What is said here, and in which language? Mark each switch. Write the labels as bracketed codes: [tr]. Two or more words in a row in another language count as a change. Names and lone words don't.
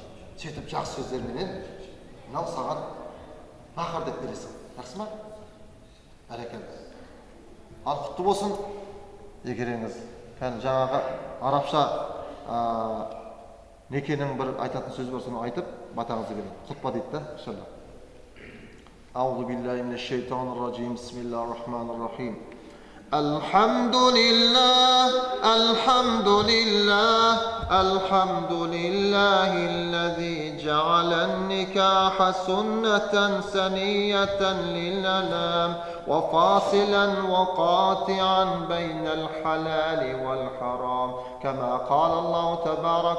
[kk] Сөйтіп жақсы сөздерменен, мынау саған махр деп бересің, жақсы ма? Бәрекелді. Ал құтты болсын, егеріңіз. Жаңағы арабша некенің бір айтатын сөзі бар, соны айтып, батаңызды берейін. Құтпа дейді да, иншалла. [ar] أعوذ بالله من الشيطان الرجيم بسم الله الرحمن الرحيم الحمد لله الحمد لله الحمد لله الذي جعل النكاح سنة سنية للأنام وفاصلا وقاطعا بين الحلال والحرام كما قال الله تبارك